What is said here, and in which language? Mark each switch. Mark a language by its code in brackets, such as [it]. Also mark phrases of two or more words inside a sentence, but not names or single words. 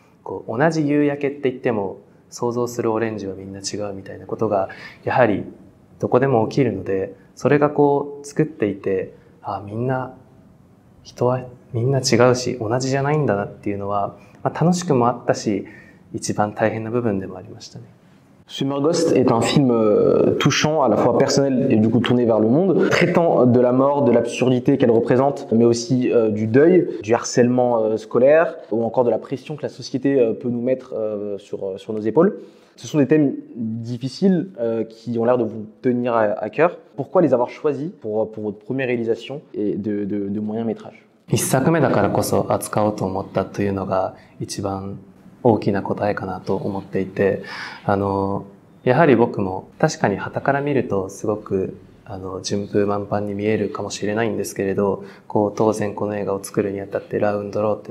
[ja] こう同じ夕焼けって言っても想像するオレンジはみんな違うみたいなことがやはりどこでも起きるので、それがこう作っていて、みんな人はみんな違うし同じじゃないんだなっていうのは、楽しくもあったし一番大変な部分でもありましたね。 [fr] Summer Ghost est un film touchant, à la fois personnel et du coup tourné vers le monde, traitant de la mort, de l'absurdité qu'elle représente, mais aussi du deuil, du harcèlement scolaire ou encore de la pression que la société peut nous mettre sur nos épaules. Ce sont des thèmes difficiles qui ont l'air de vous tenir à cœur. Pourquoi les avoir choisis pour votre première réalisation et de moyen métrage? [ja] 一作目だからこそ扱おうと思ったというのが一番大きな答えかなと思っていて、やはり僕も確かに傍から見るとすごく順風満帆に見えるかもしれないんですけれど、こう当然この映画を作るにあたってラウンドローって